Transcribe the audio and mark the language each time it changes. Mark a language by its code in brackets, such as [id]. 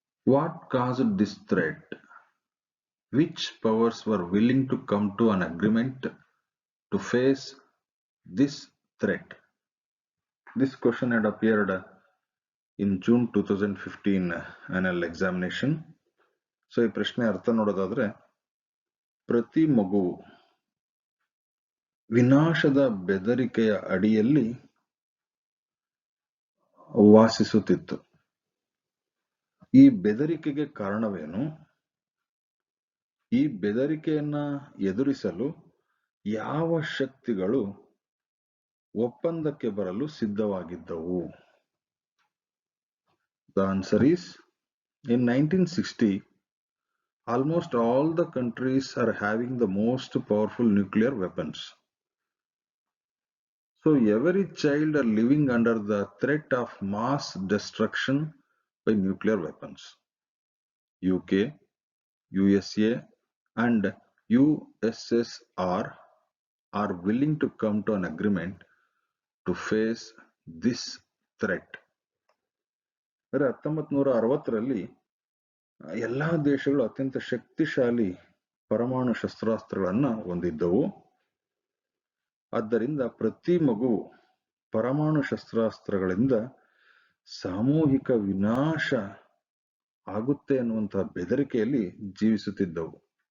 [en] What caused this threat? Which powers were willing to come to an agreement to face this threat? This question had appeared in June 2015 annual examination. [kn] So ಈ ಪ್ರಶ್ನೆ ಅರ್ಥ ನೋಡೋದಾದ್ರೆ, ಪ್ರತಿ ಮಗು ವಿನಾಶದ ಬೆದರಿಕೆಯ ಅಡಿಯಲ್ಲಿ ವಾಸಿಸುತ್ತಿತ್ತು. ಈ ಬೆದರಿಕೆಗೆ ಕಾರಣವೇನು? ಈ ಬೆದರಿಕೆಯನ್ನ ಎದುರಿಸಲು ಯಾವ ಶಕ್ತಿಗಳು ಒಪ್ಪಂದಕ್ಕೆ ಬರಲು ಸಿದ್ಧವಾಗಿದ್ದವು? [en] The answer is, in 1960, almost all the countries are having the most powerful nuclear weapons. So every child are living under the threat of mass destruction by nuclear weapons. UK, USA and USSR are willing to come to an agreement to face this threat. [kn] 1960ರಲ್ಲಿ ಎಲ್ಲಾ ದೇಶಗಳು ಅತ್ಯಂತ ಶಕ್ತಿಶಾಲಿ ಪರಮಾಣು ಶಸ್ತ್ರಾಸ್ತ್ರಗಳನ್ನ ಹೊಂದಿದ್ದವು. ಆದ್ದರಿಂದ ಪ್ರತಿ ಮಗು ಪರಮಾಣು ಶಸ್ತ್ರಾಸ್ತ್ರಗಳಿಂದ ಸಾಮೂಹಿಕ ವಿನಾಶ ಆಗುತ್ತೆ ಅನ್ನುವಂತಹ ಬೆದರಿಕೆಯಲ್ಲಿ ಜೀವಿಸುತ್ತಿದ್ದವು.